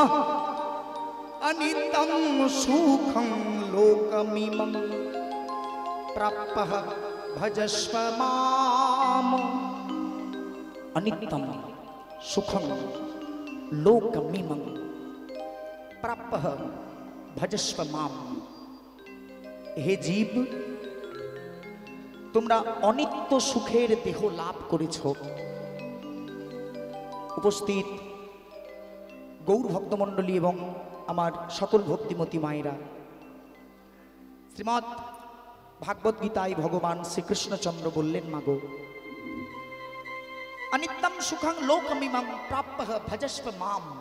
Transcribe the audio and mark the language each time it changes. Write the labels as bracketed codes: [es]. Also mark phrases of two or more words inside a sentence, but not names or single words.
[sa] अनित्यं सुखं लोकमीमं प्राप्तः भजस्व माम्। अनित्यं सुखं लोकमीमं प्राप्तः भजस्व माम्। हे जीव, [bn] তোমরা অনিত্য সুখের দেহ লাভ করেছ। উপস্থিত গৌর ভক্তমণ্ডলী এবং আমার সকল ভক্তিমতী মায়েরা, শ্রীমৎ ভাগবত গীতায় ভগবান শ্রীকৃষ্ণচন্দ্র বললেন, মাগো [sa] অনিত্যম সুখং লোকমিমং প্রাপ্যঃ ভজস্ব মাম।